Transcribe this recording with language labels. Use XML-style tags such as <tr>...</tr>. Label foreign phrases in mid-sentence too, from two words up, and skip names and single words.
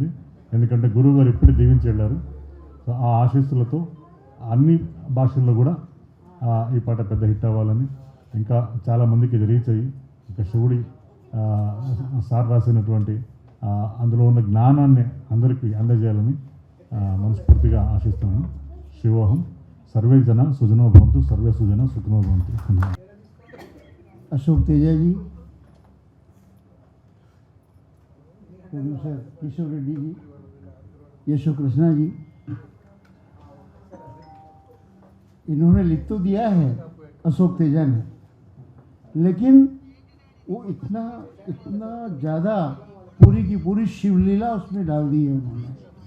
<te>ఎందుకంటే గురువు గారు ఎప్పుడు దీవించి వెళ్ళారు. సో ఆ ఆశీస్సులతో అన్ని భాషల్లో కూడా ఈ పాట పెద్ద హిట్ అవ్వాలని, ఇంకా చాలామందికి ఇది రీచ్ అయ్యి, ఇంకా శివుడి సార్ రాసినటువంటి అందులో ఉన్న జ్ఞానాన్ని అందరికీ అందజేయాలని మనస్ఫూర్తిగా ఆశిస్తున్నాను. శివోహం.</te> <sa>सर्वे जना सुजनो भवन्तु, सर्वे सुजना सुखिनो भवन्तु.</sa> <hi>अशोक तेजा जी, प्रोड्यूसर केशव रेड्डी जी, यशो कृष्णा जी, इन्होंने लिख तो दिया है अशोक तेजा ने, लेकिन वो इतना ज़्यादा पूरी की पूरी शिवलीला उसमें डाल दी है उन्होंने.</hi>